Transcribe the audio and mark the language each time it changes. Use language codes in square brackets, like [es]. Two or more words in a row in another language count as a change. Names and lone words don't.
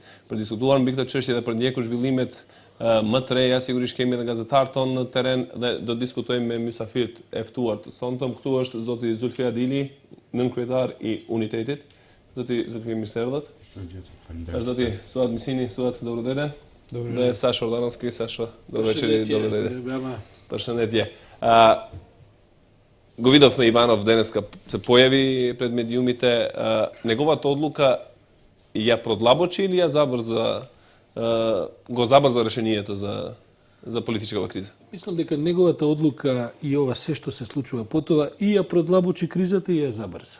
[sq] Për diskutuar mbi këtë çështje dhe për ndjekur zhvillimet më të reja, sigurisht kemi edhe gazetarët tonë në terren dhe do të diskutojmë me mysafirët e ftuar të sonte. Këtu është zoti Zulfi Adili, nënkryetar i Unitetit. Zoti Zulfi, mirë se erdhët. Zoti Suad Misini, Suad, [mk] добро дојде. [sq] Dhe Sasha Ordanovski, Sasha, [mk] добро дојде. [sq] Përshëndetje. [mk] Говидов ме Иванов денеска се појави пред медиумите. Неговата одлука ја продлабочи или ја забрза, го забрза решението за политичкава криза? Мислам дека неговата одлука и ова се што се случува потоа и ја продлабочи кризата и ја забрза.